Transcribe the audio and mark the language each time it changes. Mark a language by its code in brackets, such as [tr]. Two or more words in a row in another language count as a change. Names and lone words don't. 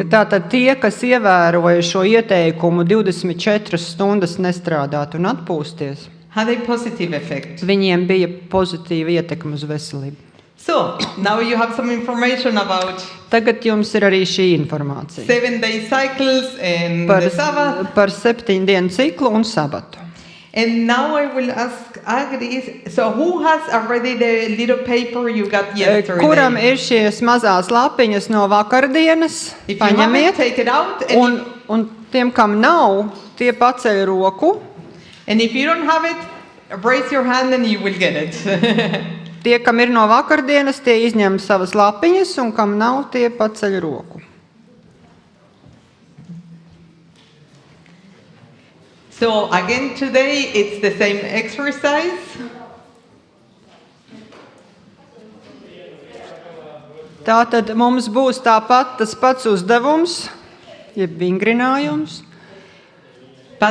[lv] tātad tie, kas ievēroja šo ieteikumu 24 stundas nestrādāt un atpūsties, [en] had a positive effect. [lv] viņiem bija pozitīva ietekme uz veselību. [en] So now you have some information about [lv] Tagad jums ir arī šī informācija [en] 7-day cycles and [lv] par, [en] the Sabbath. [lv] par 7 dienu ciklu un sabatu. [en] And now I will ask Agri, so who has already the little paper you got yesterday? [lv] Kuram ir šīs mazās lapiņas no vakardienas? [en] If you have it, [lv] Paņemiet. [en] take it out. And, [lv] Un tiem, kam nav, tie paceļ roku. [en] and if you don't have it, raise your hand and you will get it. [lv] Tie, kam ir no vakardienas, tie izņem savas lapiņas, un kam nav, tie paceļ roku. [en] So again today, it's the same exercise. [lv] Tātad mums būs tāpat tas pats uzdevums, jeb vingrinājums. [en] But